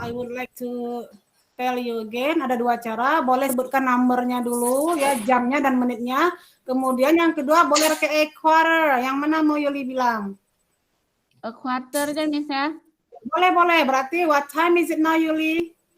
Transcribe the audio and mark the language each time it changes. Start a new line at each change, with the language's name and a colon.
English: I would like to tell you again.
Indonesian: Ada 2 cara. Boleh sebutkan numbernya dulu ya, jamnya dan menitnya. Kemudian yang kedua boleh pakai
English: a quarter.
Indonesian: Yang mana mau Yuli bilang?
English: A quarter
Indonesian: kan, Miss ya? Boleh. Berarti
English: what time is it now, Yuli?